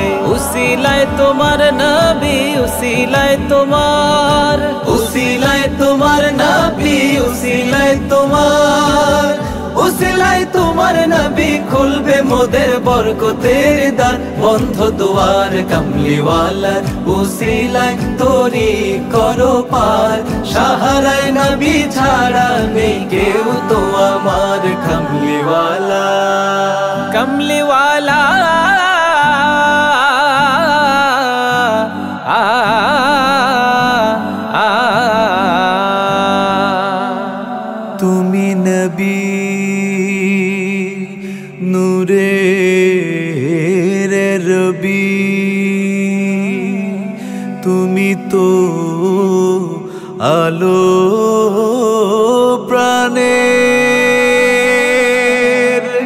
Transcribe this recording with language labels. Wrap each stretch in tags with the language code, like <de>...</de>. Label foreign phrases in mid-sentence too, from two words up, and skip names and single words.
<bn>উসিলায় তোমার নবী উসিলায় তোমার উসিলায় তোমার নবী উসিলায় তোমার উসিলায় তোমার নবী খুলবে মোদের বরকতের দ্বার বন্ধ দুয়ার।</bn> <ur>کملی والا</ur> <bn>উসিলায় তোরি করো পার সাহারায় নবী ছাড়া নেই কেউ তো আমার।</bn> <ur>کملی والا کملی والا</ur> <bn>তুমি নবী নূরের রবি তুমি তো আলো প্রাণের।</bn>